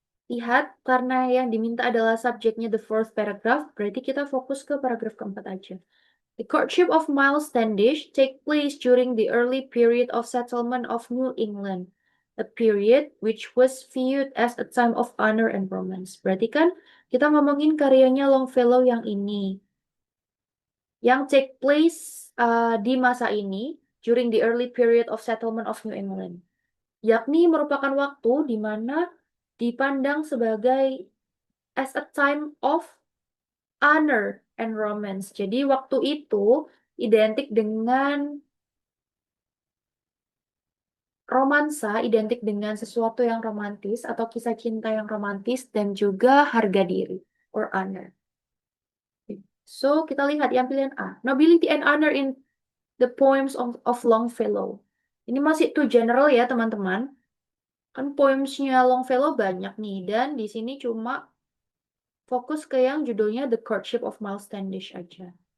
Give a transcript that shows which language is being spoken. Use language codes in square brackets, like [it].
[id] Lihat, karena yang diminta adalah subjeknya [en] the fourth paragraph, [id] berarti kita fokus ke paragraf keempat aja. [en] The courtship of Miles Standish take place during the early period of settlement of New England, a period which was viewed as a time of honor and romance. [id] Berarti kan kita ngomongin karyanya Longfellow yang ini, yang [en] take place [id] di masa ini [en] during the early period of settlement of New England, [id] yakni merupakan waktu di mana dipandang sebagai [en] as a time of honor and romance. [id] Jadi waktu itu identik dengan romansa, identik dengan sesuatu yang romantis atau kisah cinta yang romantis dan juga harga diri or honor. So kita lihat yang pilihan A. [en] Nobility and honor in the poems of Longfellow. [id] Ini masih [en] too general [id] ya teman-teman. Kan poemsnya Longfellow banyak nih dan di sini cuma fokus ke yang judulnya The Courtship of Miles Standish aja.